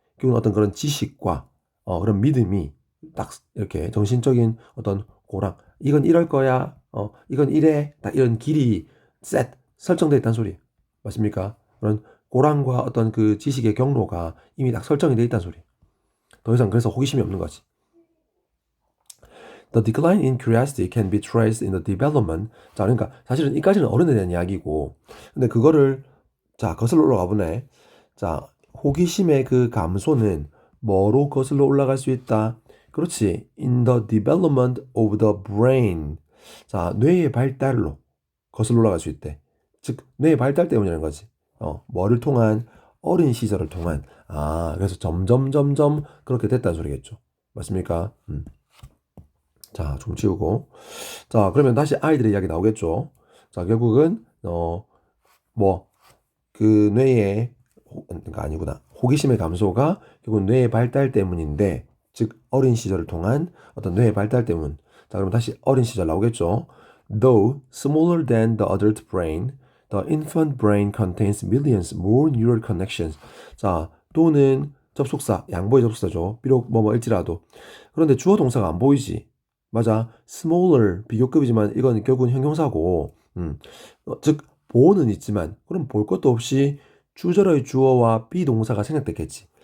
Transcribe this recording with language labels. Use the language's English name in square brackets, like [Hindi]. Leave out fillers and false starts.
[Korean] 결국은 어떤 그런 지식과 그런 믿음이 딱 이렇게 정신적인 어떤 꼬랑 이건 이럴 거야. 이건 이래. 딱 이런 길이 셋 설정되어 있다는 소리. 맞습니까? 그런 고랑과 어떤 그 지식의 경로가 이미 딱 설정이 되어 있다는 소리. 더 이상 그래서 호기심이 없는 거지. [English] The decline in curiosity can be traced in the development. [Korean] 자, 그러니까 사실은 이까지는 어른에 대한 이야기고, 근데 그거를 자 거슬러 올라가 보네. 자, 호기심의 그 감소는 뭐로 거슬러 올라갈 수 있다? 그렇지. [English] In the development of the brain. [Korean] 자, 뇌의 발달로 거슬러 올라갈 수 있대. 즉, 뇌의 발달 때문이라는 거지. 뭐를 통한 어린 시절을 통한 그래서 점점 그렇게 됐다는 소리겠죠. 맞습니까? 자, 좀 치우고. 자, 그러면 다시 아이들의 이야기 나오겠죠. 자, 결국은, 뭐, 그 뇌의, 그러니까 아니구나. 호기심의 감소가 결국 뇌의 발달 때문인데, 즉, 어린 시절을 통한 어떤 뇌의 발달 때문. 자, 그럼 다시 어린 시절 나오겠죠. [English] Though smaller than the adult brain, the infant brain contains millions more neural connections. [Korean] 자, 또는 접속사, 양보의 접속사죠. 비록 뭐일지라도. 그런데 주어 동사가 안 보이지. 맞아. smaller 비교급이지만 이건 결국은 형용사고, 즉 보호는 있지만 그럼 볼 것도 없이 주절의 주어와 비동사가 생략됐겠지.